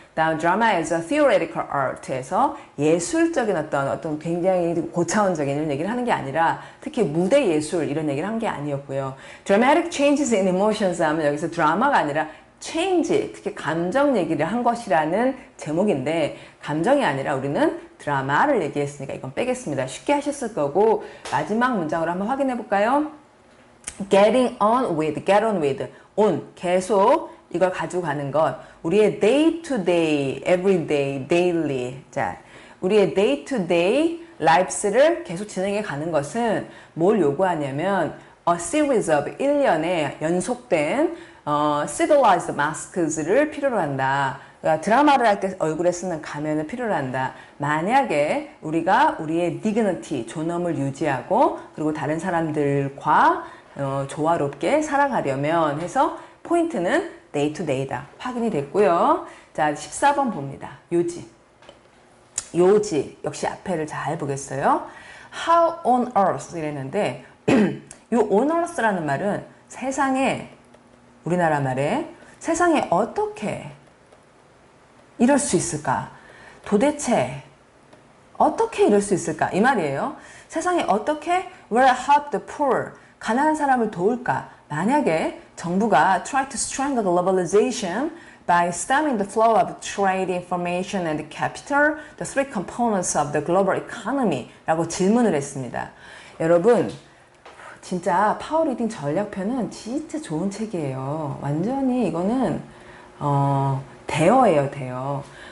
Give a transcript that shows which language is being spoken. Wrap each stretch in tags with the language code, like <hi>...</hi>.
<ko>다음 drama as a theoretical art에서 예술적인 어떤 굉장히 고차원적인 이런 얘기를 하는 게 아니라 특히 무대 예술 이런 얘기를 한 게 아니었고요. dramatic changes in emotions 하면 여기서 드라마가 아니라 change, 특히 감정 얘기를 한 것이라는 제목인데 감정이 아니라 우리는 드라마를 얘기했으니까 이건 빼겠습니다. 쉽게 하셨을 거고 마지막 문장으로 한번 확인해 볼까요? getting on with, get on with, on 계속 이걸 가지고 가는 것. 우리의 day to day, every day, daily. 자, 우리의 day to day lives를 계속 진행해 가는 것은 뭘 요구하냐면 a series of 1년의 연속된 civilized maskes를 필요로 한다. 그러니까 드라마를 할 때 얼굴에 쓰는 가면을 필요로 한다. 만약에 우리가 우리의 dignity, 존엄을 유지하고 그리고 다른 사람들과 조화롭게 살아가려면 해서 포인트는 day to day다. 확인이 됐고요. 자, 14번 봅니다. 요지. 요지. 역시 앞에를 잘 보겠어요. How on earth 이랬는데 이 on earth라는 말은 세상에 우리나라 말에 세상에 어떻게 이럴 수 있을까? 도대체 어떻게 이럴 수 있을까? 이 말이에요. 세상에 어떻게</ko> <en>will help the poor</en> <ko>가난한 사람을 도울까? 만약에 정부가</ko> <en>try to strangle globalization by stemming the flow of trade, information, and capital, the three components of the global economy</en> <ko>라고 질문을 했습니다. 여러분 진짜 파워리딩 전략편은 진짜 좋은 책이에요. 완전히 이거는 대어예요, 대어.</ko>